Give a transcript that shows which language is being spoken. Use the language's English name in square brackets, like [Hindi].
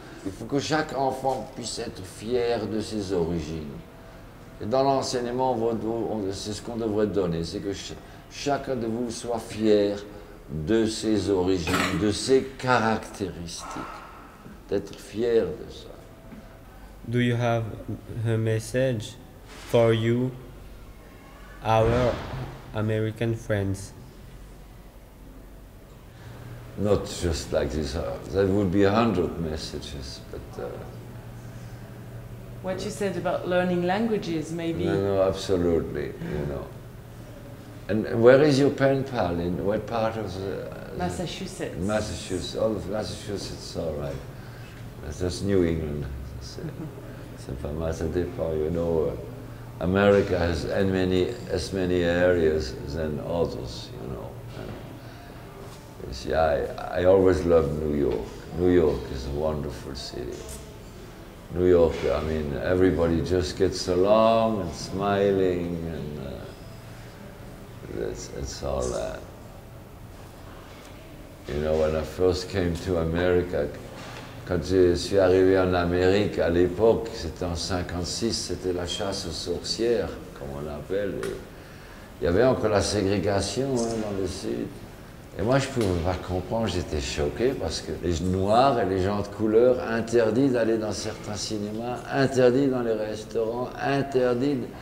[French] Il faut que chaque enfant puisse être fier de ses origines. Et dans l'enseignement, c'est ce qu'on devrait donner, c'est que chacun de vous soit fier de ses origines, de ses caractéristiques, d'être fier de ça. [English] Do you have a message for you, our American friends? Not just like this, there would be 100 messages, but... What you said about learning languages, maybe. No, absolutely, you know. And where is your pen pal? In what part of the... Massachusetts. Massachusetts. Oh, Massachusetts, all right. That's New England. [French] C'est pas mal, ça dépend, [English] you know. America has as many areas than others, you know. You see, I always loved New York. New York is a wonderful city. New York, I mean, everybody just gets along and smiling, and it's all that. You know, when I first came to America, [French] quand je suis arrivé en Amérique, à l'époque, c'était en 56, c'était la chasse aux sorcières, comme on l'appelle. Il y avait encore la ségrégation dans le Sud. Et moi, je ne pouvais pas comprendre, j'étais choqué parce que les Noirs et les gens de couleur, interdits d'aller dans certains cinémas, interdits dans les restaurants, interdits.